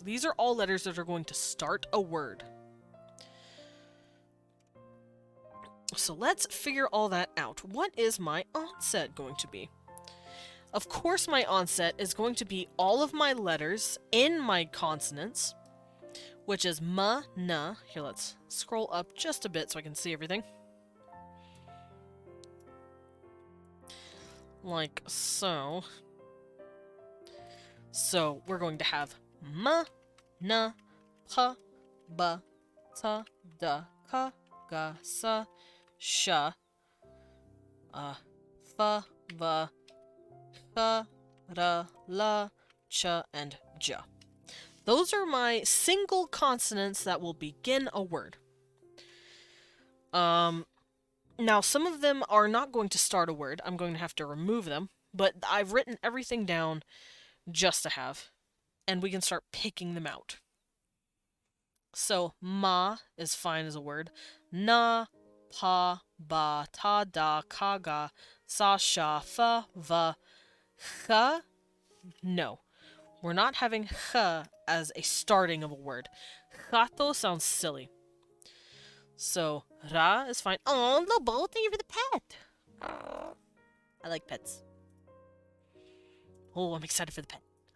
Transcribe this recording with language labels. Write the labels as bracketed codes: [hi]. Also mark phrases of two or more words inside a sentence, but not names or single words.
[en] These are all letters that are going to start a word. So let's figure all that out. What is my onset going to be? Of course my onset is going to be all of my letters in my consonants, which is ma, na. Here, let's scroll up just a bit so I can see everything. Like so. So we're going to have ma, na, pa, ba, ta, da, ka, ga, sa, sha, fa, va, cha, ra, la, cha, and ja. Those are my single consonants that will begin a word. Now, some of them are not going to start a word. I'm going to have to remove them, but I've written everything down just to have, and we can start picking them out. So, ma is fine as a word. Na, pa, ba, ta, da, ka, ga, sa, sha, fa, va, cha. No. We're not having cha as a starting of a word. Chato sounds silly. So, ra is fine. Oh, Lobo, thank you for the pet. I like pets. Oh, I'm excited for the pet.